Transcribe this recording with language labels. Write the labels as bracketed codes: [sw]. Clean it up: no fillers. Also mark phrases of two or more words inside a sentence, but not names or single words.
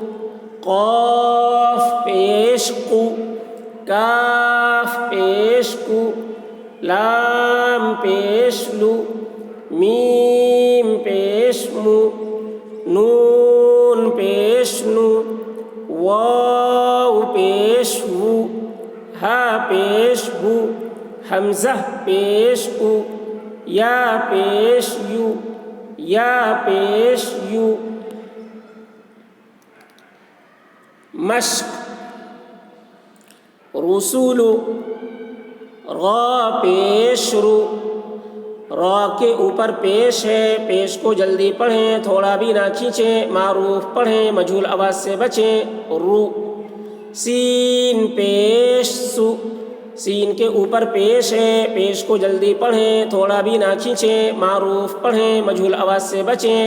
[ur] قاف پیش قو، کاف پیش کو، لام پیش لو، میم پیش مو، نون پیش نو، واو پیش وو، ہا پیش ہو، حمزہ پیش او، یا پیش یو، یا پیش یو۔ مشق، رسول، را پیش رو، را کے اوپر پیش ہے، پیش کو جلدی پڑھیں، تھوڑا بھی نہ کھینچیں، معروف پڑھیں، مجہول آواز سے بچیں۔ رو، سین پیش سو، سین کے اوپر پیش ہے، پیش کو جلدی پڑھیں، تھوڑا بھی نہ کھینچیں، معروف پڑھیں، مجہول آواز سے بچیں۔